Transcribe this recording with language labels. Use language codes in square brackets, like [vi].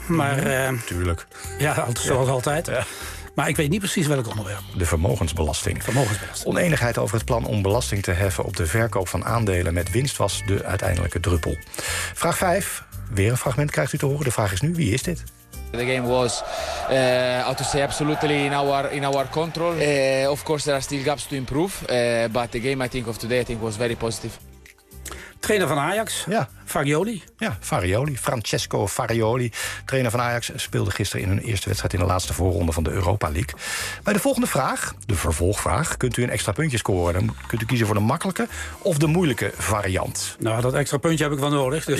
[nl] Maar, tuurlijk. Zoals altijd. Ja. Maar ik weet niet precies welk onderwerp. De vermogensbelasting. Oneenigheid over het plan om belasting te heffen op de verkoop van aandelen met winst was de uiteindelijke druppel. Vraag 5. Weer een fragment krijgt u te horen. De vraag is nu, wie is dit? [en] The game was, how to say, absolutely in our control. Of course, there are still gaps to improve. But the game, I think, of today, I think was very positive. [nl] Trainer van Ajax, ja. Farioli. Ja, Farioli. Francesco Farioli, trainer van Ajax, speelde gisteren in hun eerste wedstrijd in de laatste voorronde van de Europa League. Bij de volgende vraag, de vervolgvraag, kunt u een extra puntje scoren. Dan kunt u kiezen voor de makkelijke of de moeilijke variant. Nou, dat extra puntje heb ik wel nodig, dus